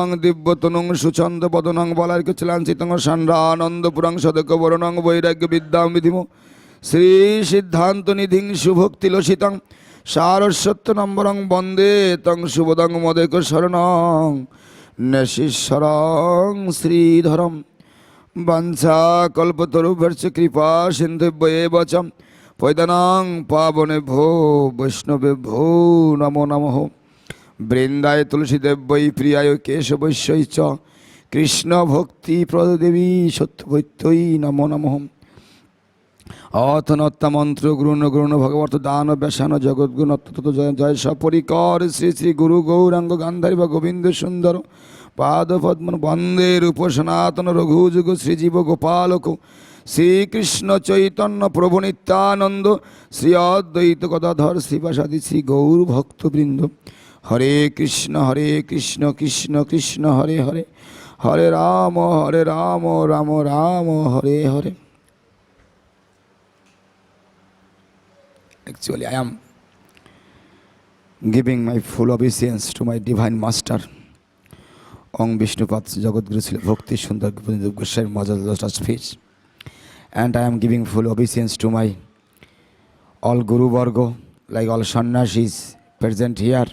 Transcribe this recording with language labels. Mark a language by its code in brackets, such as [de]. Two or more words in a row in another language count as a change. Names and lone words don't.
[sa] দিব্যতনুং সুচন্দ বদনং বলার্কচলাঞ্চিতং ষণ্ডানন্দপুরং সদকবরণং বৈরাগ্য বিদ্যাং বিধিম শ্রী সিদ্ধান্ত নিধিং সুভক্তিলসিতং সারস্বত নম্বরং বন্দে তং সুবোধং মদেক শরণং নশীশ্বরং শ্রীধরম বঞ্ছা কল্পতরুভ্যশ্চ কৃপা সিন্ধুভ্যেব চ পৈদানাং পাবনেভ্যো বৈষ্ণবেভ্যো নমো নমঃ। বৃন্দায় তুলসীদেব্যৈ প্রিয়ায় কেশবৈশ্যৈ চ কৃষ্ণ ভক্তি প্রদদেবী সত্যভৈত্যৈ নমো নমঃ। অথনত্তা মন্ত্র গুরুণ গুরুণ ভগবত দান ব্যাসান জগদ্গুণ তত জয় জয় সপরিকর শ্রী শ্রী গুরু গৌরাঙ্গ গান্ধারী বা গোবিন্দ সুন্দর পাদপদ্ম বন্দে রূপ সনাতন রঘুযুগ শ্রীজীব গোপালক শ্রীকৃষ্ণ চৈতন্য প্রভু নিত্যানন্দ শ্রী অদ্বৈত গদাধর শ্রীবাসাদি শ্রী গৌর ভক্তবৃন্দ। হরে কৃষ্ণ কৃষ্ণ কৃষ্ণ হরে হরে হরে রাম রাম রাম হরে হরে। [en] Actually, I am giving my full obeisance to my divine master, Om Vishnupad Jagadguru Srila Bhakti Sundar Goswami Maharaj speech. And I am giving full obeisance to my all [sa] गुरु वर्ग, [en] like all Sannyasis present here.